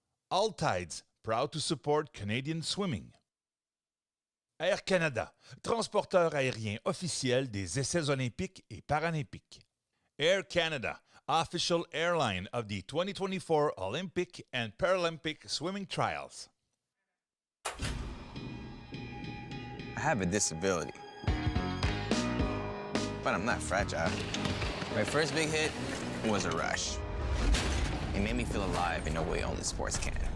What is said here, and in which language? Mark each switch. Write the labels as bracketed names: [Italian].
[English] All tides proud to support Canadian swimming. [French] Air Canada, transporteur aérien officiel des essais olympiques et paralympiques. [English] Air Canada, official airline of the 2024 Olympic and Paralympic swimming trials. I have a disability, but I'm not fragile. My first big hit was a rush. It made me feel alive in a way only sports can.